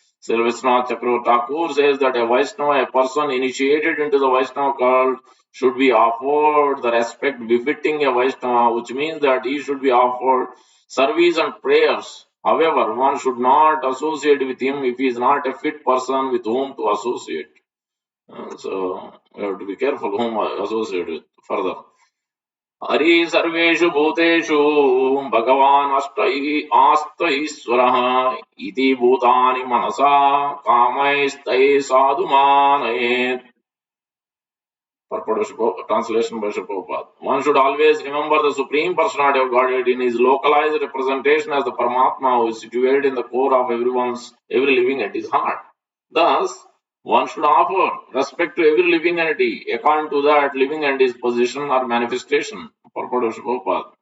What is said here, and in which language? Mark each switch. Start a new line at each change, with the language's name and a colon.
English: Sri Vishwanath Chakravarti Thakur says that a Vaishnava, a person initiated into the Vaishnava cult, should be offered the respect befitting a Vaishnava, which means that he should be offered service and prayers. However, one should not associate with him if he is not a fit person with whom to associate. So we have to be careful whom I associate with further.
Sanskrit: Hari सर्वेषु भूतेषु भगवान् आस्त ईश्वरः इति भूतानि मनसा कामैस्तैः साधु मानयेत्.
English: Translation by Srila Prabhupada. One should always remember the Supreme Personality of Godhead in his localized representation as the Paramatma who is situated in the core of every living at his heart. Thus, one should offer respect to every living entity according to that living entity's position or manifestation. Purport of Srila Prabhupada.